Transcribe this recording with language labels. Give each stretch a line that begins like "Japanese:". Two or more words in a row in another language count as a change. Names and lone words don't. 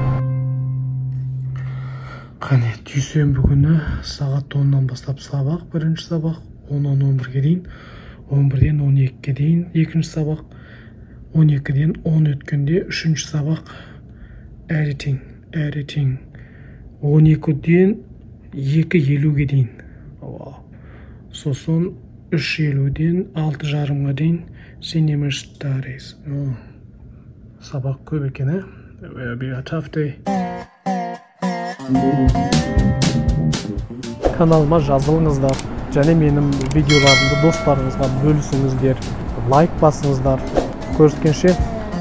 Kazakh: Қане, дүйсенбі күні сағат 10-нан бастап сабақ, бірінші сабақ, 10-нан 11-ге дейін, 11-ден 12-ге дейін екінші сабақ, 12-ден 10 өткенде үшінші сабақ editing. 12'den 2:50'ge дейін. Сосын 3:50'den 6:30'ga дейін семинардарыз. Сабақ көп екен, ә?
English: Will be a tough day.
Kazakh: Каналыма жазылыңыздар, және менің видеоларымды достарыңызға бөлісіңіздер, лайк басыңыздар. Көріскенше